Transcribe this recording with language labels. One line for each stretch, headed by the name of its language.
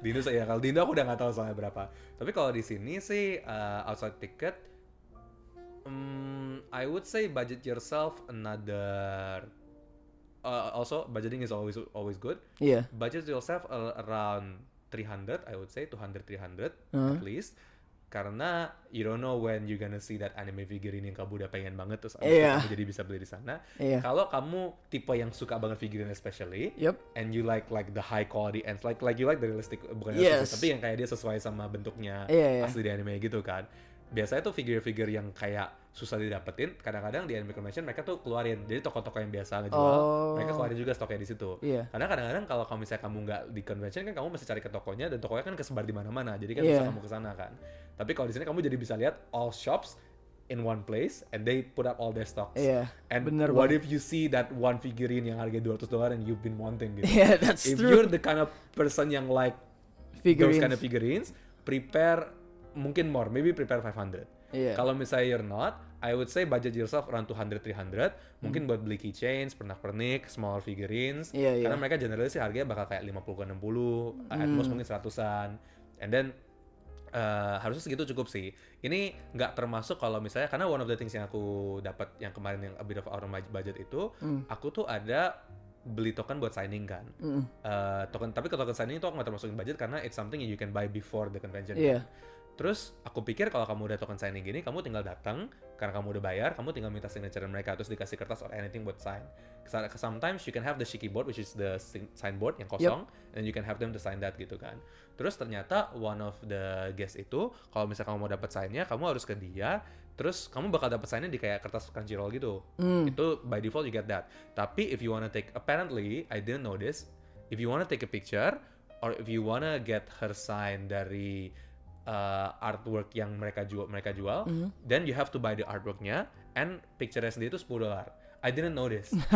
Indonesian: Di Indo ya, kalau di Indo aku udah nggak tahu soalnya berapa. Tapi kalau di sini sih
English: outside ticket, I would say budget yourself another. Also budgeting is always good.
Indonesian: Iya.
English: Budget yourself around 300, I would say 200-300 at least.
Indonesian: Karena
English: you don't know when you gonna see that anime figurine
Indonesian: yang kamu udah pengen banget terus kamu jadi bisa beli di sana. Kalau kamu tipe yang suka banget figurine especially,
English: and you like the high quality and like you like the realistic,
Indonesian: bukan realistic, tapi yang kayak dia sesuai sama bentuknya asli di anime gitu kan. Biasanya tuh figure-figure yang kayak susah didapetin, kadang-kadang di anime convention mereka tuh keluarin. Jadi toko-toko yang biasa ngejual, mereka keluarin juga stoknya di situ. Karena kadang-kadang kalau misalnya kamu nggak di convention kan kamu mesti cari ke tokonya, dan tokonya kan kesebar di mana-mana. Jadi kan bisa kamu ke sana kan. Tapi kalau di sini kamu jadi bisa lihat
English: all shops in one place and they put up all their stocks. And what if you see that one figurine
Indonesian: yang harga
English: $200 and you've been wanting gitu. That's if true. you're the kind of person yang like those kind of figurines, prepare mungkin more, maybe prepare 500.
Indonesian: Kalau misalnya
English: you're not, I would say budget yourself around 200-300.
Indonesian: Mungkin buat beli keychains, pernak-pernik, small figurines. Karena mereka generally sih harganya bakal kayak 50-60, at most mungkin 100-an.
English: And then
Indonesian: harusnya segitu cukup sih. Ini nggak termasuk kalau misalnya, karena
English: one of the things
Indonesian: yang aku dapat yang kemarin yang
English: a bit of out of my budget
Indonesian: itu, aku tuh ada beli token buat signing kan. Tapi ke token signing itu aku nggak termasukin
English: budget karena it's something you can buy before the convention.
Indonesian: Terus aku pikir kalau kamu udah token signing gini, kamu tinggal datang karena kamu udah bayar, kamu tinggal minta signature mereka terus dikasih kertas or anything buat sign.
English: Sometimes you can have the shiki board which is the signboard
Indonesian: yang kosong,
English: and you can have them to sign that gitu kan.
Indonesian: Terus ternyata
English: one of the guest
Indonesian: itu kalau misalnya kamu mau dapat signnya, kamu harus ke dia. Terus kamu bakal dapat signnya di kayak kertas Crunchyroll gitu.
English: Itu by default you get that. Tapi if you wanna take, apparently I didn't know this, if you wanna take a picture or if you wanna get her sign
Indonesian: dari artwork yang mereka jual,
English: then you have to buy the artworknya and picture-nya sendiri itu $10. I didn't know this.